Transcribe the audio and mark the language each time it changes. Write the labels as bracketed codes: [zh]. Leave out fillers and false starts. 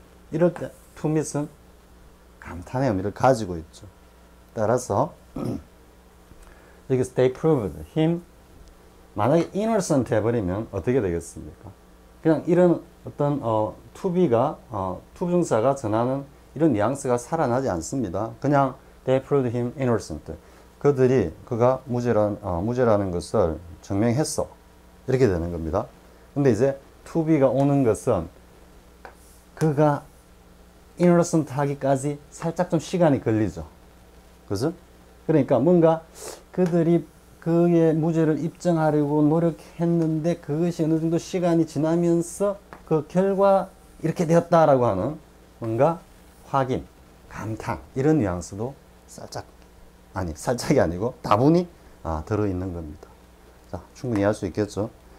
[ko] 이럴 때 to meet은 감탄의 의미를 가지고 있죠. 따라서 여기서 [en] they proved him [ko] 만약에 [en] innocent [ko] 해버리면 어떻게 되겠습니까? 그냥 이런 어떤 to be가 to 부정사가 전하는 이런 뉘앙스가 살아나지 않습니다. 그냥 [en] they proved him innocent. [ko] 그가 무죄라는 것을 증명했어. 이렇게 되는 겁니다. 근데 이제 to be가 오는 것은 그가 innocent 하기까지 살짝 좀 시간이 걸리죠. 그죠? 그러니까 뭔가 그들이 그의 무죄를 입증하려고 노력했는데 그것이 어느 정도 시간이 지나면서 그 결과 이렇게 되었다라고 하는 뭔가 확인, 감탄 이런 뉘앙스도 살짝이 아니고 다분히 들어있는 겁니다. 자, 충분히 이해할 수 있겠죠?